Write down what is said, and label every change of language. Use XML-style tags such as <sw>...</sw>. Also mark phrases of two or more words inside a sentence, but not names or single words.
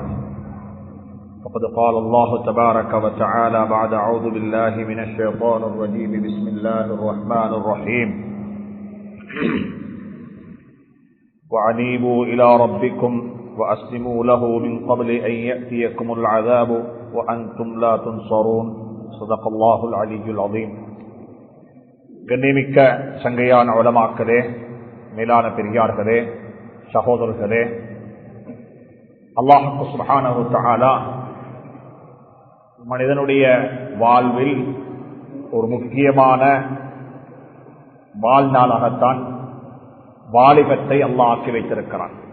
<ar>فقد قال الله تبارك وتعالى بعد أعوذ بالله من الشيطان الرجيم. بسم الله الرحمن الرحيم. وأنيبوا إلى ربكم وأسلموا له من قبل أن يأتيكم العذاب وأنتم لا تنصرون. صدق الله العلي العظيم.</ar> <ta>கண்ணியமிக்க சங்கையான உலமாக்களே, மேலான பெரியார்களே, சகோதரர்களே, அல்லாஹ்</ta> <ar>سبحانه وتعالى</ar> <ta>மனிதனுடைய வாழ்வில் ஒரு முக்கியமான வாழ்நாளாகத்தான் வாலிபத்தை அல்லாஹ் ஆக்கி வைத்திருக்கிறான்.</ta>